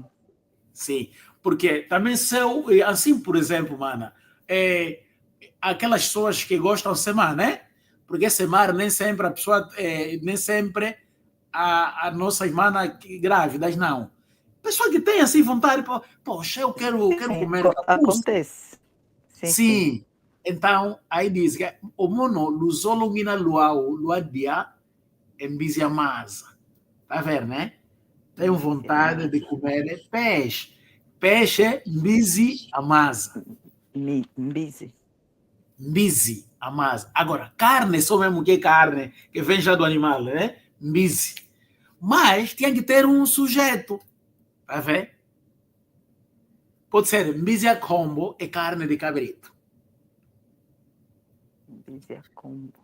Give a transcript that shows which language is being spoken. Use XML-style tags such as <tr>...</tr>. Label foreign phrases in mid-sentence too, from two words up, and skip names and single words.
<pt>Sim, porque também se eu, assim, por exemplo, mana, aquelas pessoas que gostam de semar, né? Porque semar nem sempre a pessoa, nem sempre a nossa irmã grávidas, não. Pessoa que tem assim vontade, poxa, eu quero Sim, comer capuça. acontece. Sim, sim. Sim. Então, aí diz que o</pt> <kg>mono luzolongina luau, luadia, embizia masa.</kg> <pt>Tá vendo, né? Tenho vontade de comer peixe. Peixe,</pt> <kg>mbizi, amasa.</kg> <pt>Mbizi.</pt> <kg>Mbizi, amasa.</kg> <pt>Agora, carne, só mesmo que carne, que vem já do animal, né? Mbizi. Mas tinha que ter um sujeito. Tá vendo? Pode ser</pt> <kg>mbizi a combo</kg> <pt>e carne de cabrito.</pt> <kg>Mbizi a combo.</kg>